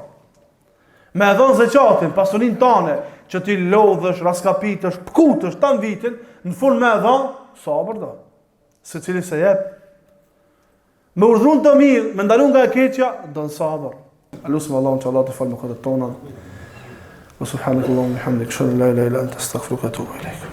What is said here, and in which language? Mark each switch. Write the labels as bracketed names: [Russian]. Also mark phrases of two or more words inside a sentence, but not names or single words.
[Albanian] Me dhon zeqatin, pasurin tane, që ti lodhësh, raskapitësh, pkutësh, tanë vitin, në fund me dhon, sabër do. Se cili se jep. Me urdhun të mirë, me ndalun nga e keqja, do në sabër. Alusëm Allahun që Allah të falë më këtë tona. [Arabic] وسبحانك اللهم وبحمدك أشهد أن لا إله إلا أنت أستغفرك وأتوب إليك.